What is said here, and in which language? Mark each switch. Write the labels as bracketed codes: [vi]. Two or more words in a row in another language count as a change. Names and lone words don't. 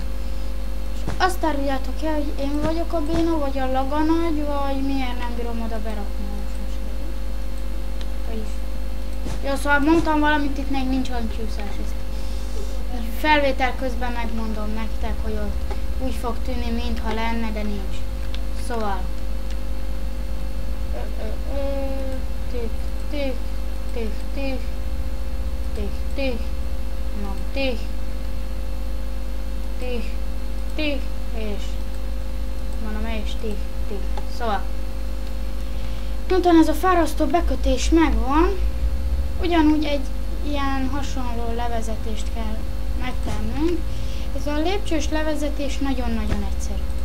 [hu] És azt áruljátok el, hogy én vagyok a béna, vagy a laganagy, vagy miért nem bírom oda berakni most. Vagyis. Jó, szóval mondtam valamit, itt még nincs hangcsúszás. Felvétel közben megmondom nektek, hogy ott úgy fog tűnni, mintha lenne, de nincs. Szóval. Tik, tik, tik, tik, tik, tik, nem, tik, tik, tik, és mondom, és tik, tik. Szóval. Miután ez a fárasztó bekötés megvan, ugyanúgy egy ilyen hasonló levezetést kell megtennünk. Ez a lépcsős levezetés nagyon-nagyon egyszerű.